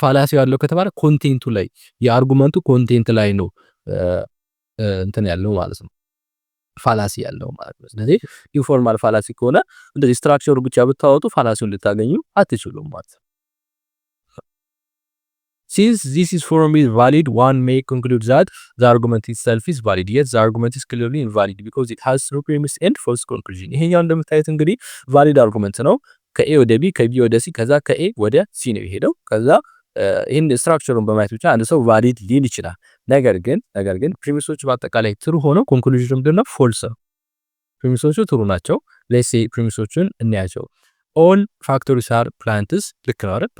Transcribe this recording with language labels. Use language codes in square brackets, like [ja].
[am] ፋላሲ ያለው ከተባለ ኮንቴንቱ ላይ የአርጉመንቱ ኮንቴንት ላይ ነው እንትን ያለው ማለት ነው ፋላሲ ያለው ማለት ነው። ስለዚህ ኢንፎርማል ፋላሲ ከሆነ እንደዚህ ስትራክቸሩ ብቻ ብታወጡ ፋላሲውን ልታገኙ አትችሉም ማለት ነው። [en] Since this is formally valid, one may conclude that the argument itself is valid. Yet the argument is clearly invalid because it has true premise and false conclusion. [am] ይሄኛው እንደምታዩት እንግዲህ ቫሊድ አርጉመንት ነው። ከኤ ወደ ቢ ከቢ ወደ ሲ ከዛ ከኤ ወደ ሲ ነው የሄደው። ከዛ ይህን ስትራክቸሩን በማየት ብቻ አንድ ሰው ቫሊድ ሊል ይችላል። ነገር ግን ፕሪሚሶቹ በአጠቃላይ ትሩ ሆነው ኮንክሉዥኑ ምንድነው? ፎልስ ነው። ፕሪሚሶቹ ትሩ ናቸው። [en] ሌትስ ሴይ [am] ፕሪሚሶቹን እንያቸው። [en] ኦል ፋክቶሪስ አር ፕላንትስ። [am] ልክ ነው አይደል?